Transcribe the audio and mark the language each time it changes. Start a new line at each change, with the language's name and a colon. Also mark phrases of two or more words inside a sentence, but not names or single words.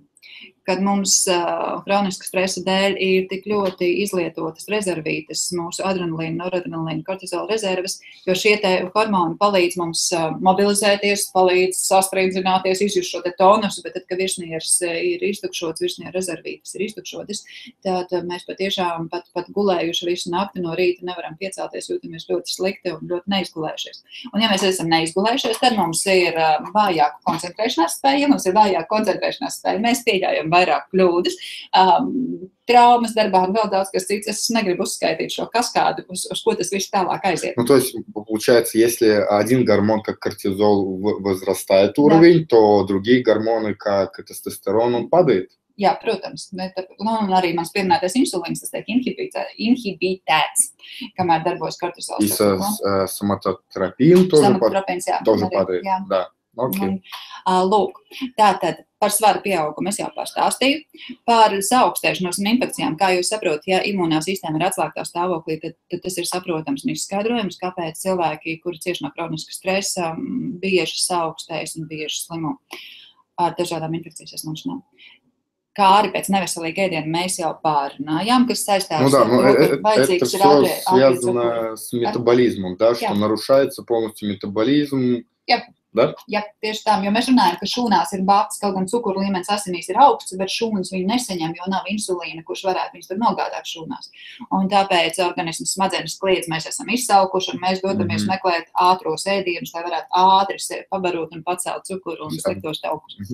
Latvian: Kad mums hroniska stresa dēļ ir tik ļoti izlietotas rezervītes, mūsu adrenalīna, noradrenalīna, kortizola rezerves, jo šie te hormoni palīdz mums mobilizēties, palīdz sasprindzināties, izjust šo te tonusu, bet tad, kad virsnieris ir iztukšots, virsnieru rezervītes ir iztukšotas, tad mēs patiešām pat gulējuši visu nakti no rīta nevaram piecelties, jūtamies ļoti slikti un ļoti neizgulējušies. Un ja mēs esam neizgulējušies, tad mums ir vājāka koncentrēšanās spēja, ja mums ir vājāka koncentrēšanās spēja, mēs pieļaujam vairāk kļūdas, traumas darbā un vēl daudz kas cits. Es negribu uzskaitīt šo kaskādu, uz ko tas viss tālāk aiziet.
Russian: То есть, получается, если один гормон, как кортизол, возрастает уровень, то другие гормоны, как тестостерон, он падает?
Latvian: Jā, protams, bet un arī mans pieminētais insulīns, tas tiek inhibitēts, kamēr darbojas kortizols.
Russian: И соматотропин тоже падает?
Latvian: Jā.
Russian: Да. Okay.
Latvian: Lūk, tātad par svaru pieaugumu es jau pārstāstīju, par saaugstēšanos un infekcijām. Kā jūs saprotat, ja imunā sistēma ir atslēgtā stāvoklī, tad tas ir saprotams un izskaidrojams, kāpēc cilvēki, kuri cieši no kroniska stresa, bieži saaugstējas un bieži slimo ar dažādām infekcijas saslimšanām. Kā arī pēc neveselīga ēdiena mēs jau pārunājām, kas saistās ar to, ka vajadzīgs ir ātrie cukuri.
Russian: Связано с метаболизмом, да, что нарушается полностью метаболизм.
Latvian: Jā.
Russian: Da?
Latvian: Jā, tieši tā, jo mēs runājam, ka šūnās ir bakts, kaut gan cukuru līmenis asinīs ir augsts, bet šūnas viņu nesaņem, jo nav insulīna, kurš varētu viņus tur nogādāt šūnās. Un tāpēc organisms smadzenes kliedz, mēs esam izsalkuši un mēs dodamies meklēt ātros ēdienus, lai varētu ātri sevi pabarot un pacelt cukuru un sliktos taukus.